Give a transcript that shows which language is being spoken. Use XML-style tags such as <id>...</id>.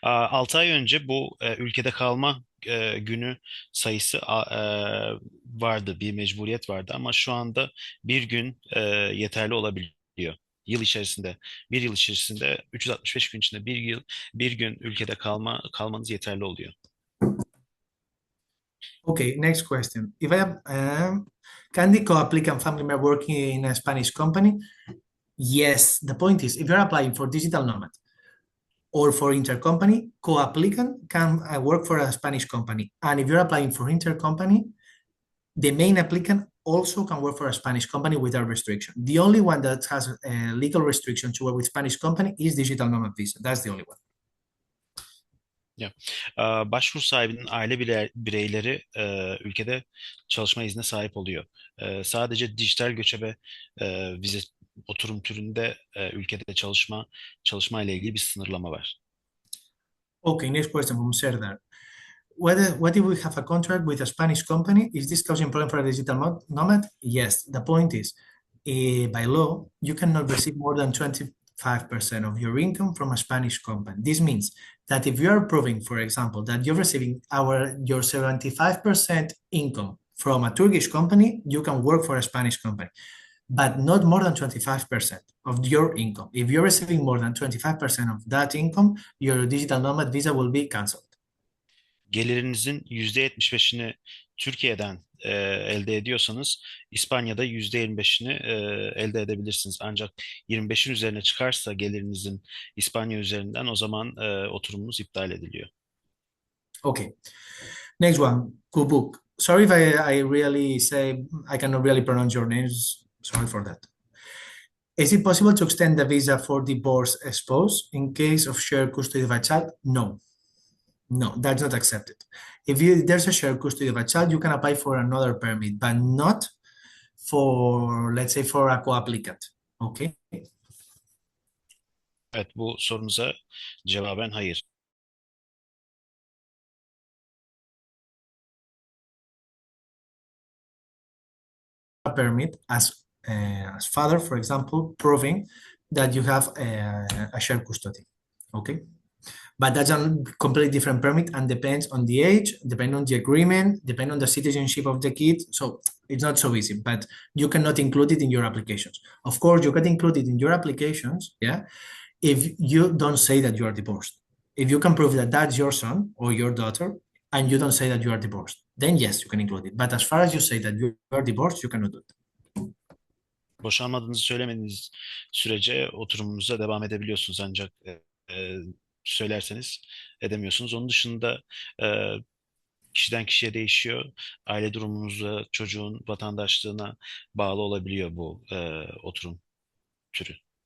<tr>6 ay önce bu ülkede kalma günü sayısı vardı, bir mecburiyet vardı ama şu anda bir gün yeterli olabiliyor. Yıl içerisinde, bir yıl içerisinde 365 gün içinde bir gün ülkede kalmanız yeterli oluyor.</tr> <en>Okay, next question. If I have, can the co-applicant family member working in a Spanish company? Yes. The point is, if you're applying for digital nomad or for intercompany, co-applicant can work for a Spanish company. And if you're applying for intercompany, the main applicant also can work for a Spanish company without restriction. The only one that has a legal restriction to work with Spanish company is digital nomad visa. That's the only one.</en> <tr>Başvuru sahibinin aile bireyleri ülkede çalışma iznine sahip oluyor. Sadece dijital göçebe vize oturum türünde ülkede çalışma ile ilgili bir sınırlama var.</tr> <en>Okay, next question from Serdar. What if we have a contract with a Spanish company? Is this causing problem for a digital nomad? Yes. The point is, by law, you cannot receive more than 25% of your income from a Spanish company. This means that if you are proving, for example, that you're receiving your 75% income from a Turkish company, you can work for a Spanish company, but not more than 25% of your income. If you're receiving more than 25% of that income, your digital nomad visa will be canceled.</en> <tr>Gelirinizin %75'ini Türkiye'den elde ediyorsanız İspanya'da %25'ini elde edebilirsiniz. Ancak 25'in üzerine çıkarsa gelirinizin İspanya üzerinden o zaman oturumunuz iptal ediliyor.</tr> <en>Okay. Next one, Kubuk. Sorry if I really say I cannot really pronounce your names. Sorry for that. Is it possible to extend the visa for divorce spouse in case of shared custody of a child? No. No, that's not accepted. If there's a shared custody of a child, you can apply for another permit, but not for, let's say, for a co-applicant. Okay.</en> <tr>Evet, bu sorunuza cevaben hayır.</tr> <en>Permit as father, for example, proving that you have a shared custody. Okay. But that's a completely different permit and depends on the age, depend on the agreement, depend on the citizenship of the kid. So it's not so easy, but you cannot include it in your applications. Of course, you can include it in your applications, yeah, if you don't say that you are divorced. If you can prove that that's your son or your daughter and you don't say that you are divorced, then yes, you can include it. But as far as you say that you are divorced, you cannot do it.</en> <tr>Boşanmadığınızı söylemediğiniz sürece oturumunuza devam edebiliyorsunuz, ancak söylerseniz edemiyorsunuz. Onun dışında e, kişiden kişiye değişiyor. Aile durumunuza, çocuğun vatandaşlığına bağlı olabiliyor bu oturum türü.</tr>